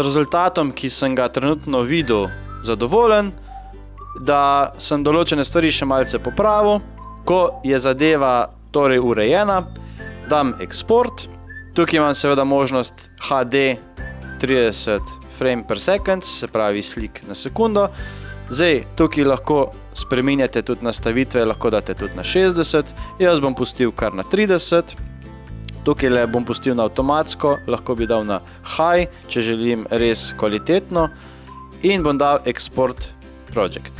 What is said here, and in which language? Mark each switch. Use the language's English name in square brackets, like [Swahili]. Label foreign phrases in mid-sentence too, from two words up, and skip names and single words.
[Slovenian] rezultatom, ki sem ga trenutno videl, zadovoljen, da sem določene stvari še malce popravil, ko je zadeva torej urejena, dam export. Tukaj imam seveda možnost HD 30 [English] frame per second, [Slovenian] se pravi slik na sekundo. Zdaj, tukaj lahko spreminjate tudi nastavitve, lahko date tudi na 60, jaz bom pustil kar na 30. Tukaj le bom pustil na avtomatsko, lahko bi dal na high, če želim res kvalitetno, in bom dal [English] export project.